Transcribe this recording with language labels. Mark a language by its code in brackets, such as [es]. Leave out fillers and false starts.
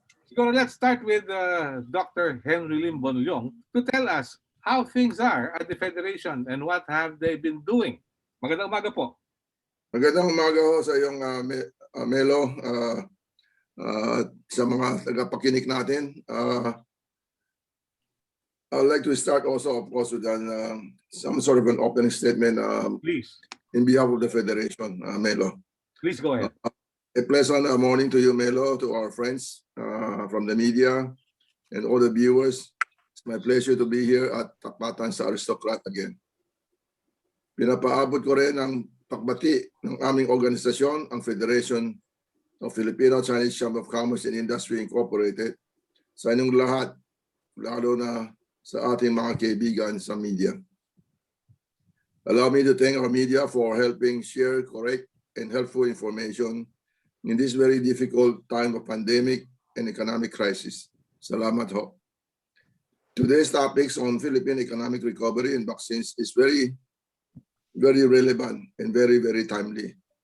[en] Siguro let's start with Dr. Henry Lim Bonlyong to tell us how things are at the Federation and what have they been doing. [tl] Magandang umaga po. Magandang umaga ho sa iyong Melo, sa mga tagapakinig natin. [en] I'd like to start also, of course, with some sort of an opening statement. Please. In behalf of the Federation, Melo. Please go ahead. A pleasant morning to you, Melo, to our friends from the media and all the viewers. It's my pleasure to be here at Tapatan sa Aristocrat again. [tl] Pinapaabot ko rin ang pagbati ng aming organisasyon, ang Federation of Filipino-Chinese Chamber of Commerce and Industry Incorporated, sa inyong lahat, lalo na sa ating mga kaibigan sa media. [en] Allow me to thank our media for helping share correct and helpful information in this very difficult time of pandemic and economic crisis. [tl] Salamat ho. [en] Today's topics on Philippine economic recovery and vaccines is very relevant and very timely.